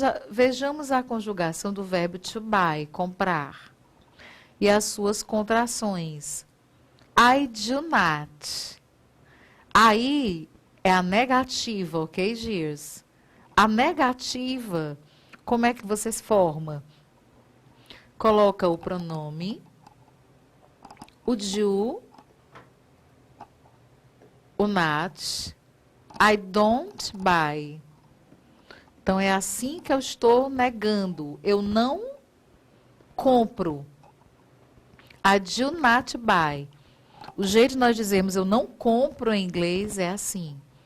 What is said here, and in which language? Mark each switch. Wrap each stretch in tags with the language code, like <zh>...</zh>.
<pt>Vejamos a conjugação do verbo to buy, comprar, e as suas contrações.</pt> <en>I do not.</en> <pt>Aí é a negativa, ok, dears? A negativa, como é que você se forma? Coloca o pronome, o do, o not,</pt> <en>I don't buy.</en> <pt>Então, é assim que eu estou negando. Eu não compro.</pt> <en>I do not buy.</en> <pt>O jeito de nós dizermos eu não compro em inglês é assim.</pt>